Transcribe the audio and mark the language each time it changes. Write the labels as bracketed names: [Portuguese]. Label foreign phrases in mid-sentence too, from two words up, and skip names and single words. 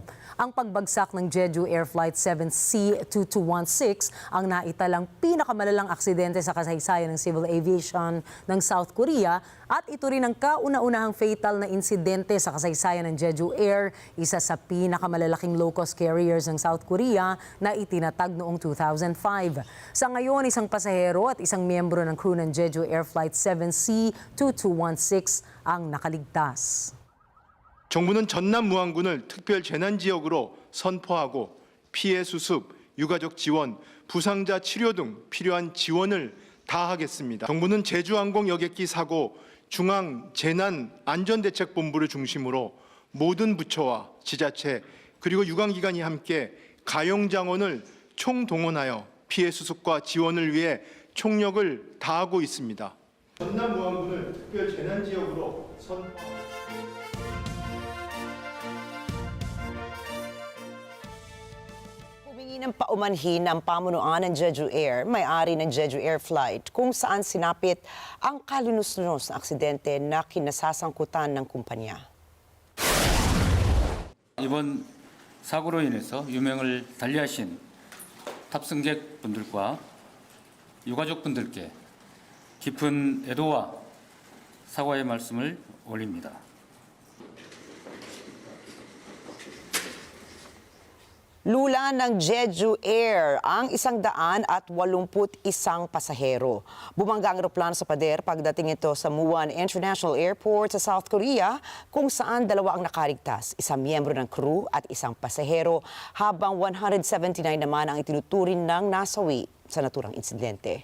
[Filipino] Ang pagbagsak ng Jeju Air Flight 7C-2216 ang naitalang pinakamalalang aksidente sa kasaysayan ng [English] civil aviation [Filipino] ng South Korea at ito rin ang kauna-unahang fatal na insidente sa kasaysayan ng Jeju Air, isa sa pinakamalalaking [English] low-cost carriers [Filipino] ng South Korea na itinatag noong 2005. Sa ngayon, isang pasahero at isang miyembro ng crew ng Jeju Air Flight 7C-2216 ang nakaligtas. [Korean] 정부는 전남 무안군을 특별 재난 지역으로 선포하고 피해 수습, 유가족 지원, 부상자 치료 등 필요한 지원을 다하겠습니다. 정부는 제주항공 여객기 사고 중앙 재난 안전대책본부를 중심으로 모든 부처와 지자체 그리고 유관기관이 함께 가용장원을 총동원하여 피해 수습과 지원을 위해 총력을 다하고 있습니다. 전남 무안군을 특별 재난 지역으로 선포합니다. [Filipino] Humingi ng paumanhin ng pamunuan ng Jeju Air, may-ari ng Jeju Air Flight, kung saan sinapit ang kalunos-lunos na aksidente na kinasasangkutan ng kumpanya. [Korean] 이번 사고로 인해서 유명을 달리하신 탑승객분들과 유가족분들께 깊은 애도와 사과의 말씀을 올립니다. [Filipino] Lula ng Jeju Air ang 181 pasahero. Bumangga ang eroplano sa pader pagdating ito sa Muan International Airport sa South Korea kung saan 2 ang nakaligtas, isang miyembro ng crew at isang pasahero habang 179 naman ang itinuturing ng nasawi sa naturang insidente.